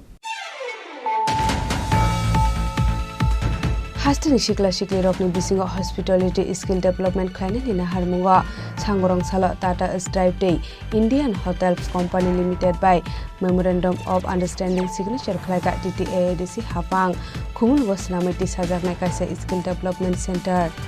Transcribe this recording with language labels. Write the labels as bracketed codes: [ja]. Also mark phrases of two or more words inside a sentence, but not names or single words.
[trp] Hastini shikla shikli rokni bisingo [en] hospitality skill development [trp] khlaini ni na harmunga sangorong sala Tata Stripe Day Indian Hotels Company Limited by Memorandum of Understanding signature khlaika TTADC hapang khumul wasnamati sajaknai kaisa [en] skill development center